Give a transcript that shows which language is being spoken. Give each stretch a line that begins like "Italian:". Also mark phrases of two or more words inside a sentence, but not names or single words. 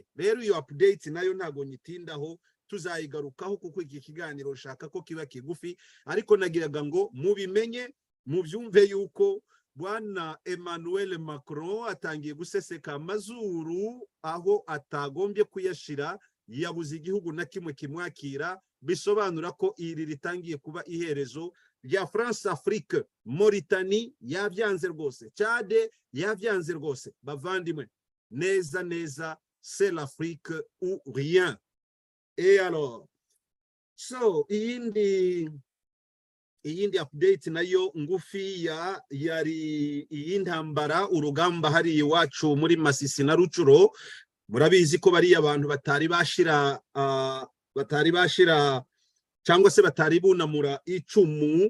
Kinyarwanda: Rero iyo update nayo ntago nyitindaho, tuzayigarukaho kuko iki kiganiro ushaka ko kiba kigufi, ariko nagiraga ngo mubimenye mubyumve yuko bwana Emmanuel Macron atangiye guseseka amazuru aho atagombye kuyashira. Yabuze igihugu na kimwe kimwakira, bisobanura ko iri ritangiye kuba iherezo rya France Afrique. Mauritanie yabyanze rwose, Chad yabyanze rwose. Bavandimwe, neza
French: c'est l'Afrique ou rien. Et alors,
Kinyarwanda: so iyindi update nayo ngufi yari iy'intambara, urugamba hari iwacu muri Masisi na Rucuro. Murabizi ko bari abantu batari bashira cyangwa se batari bunamura icumu.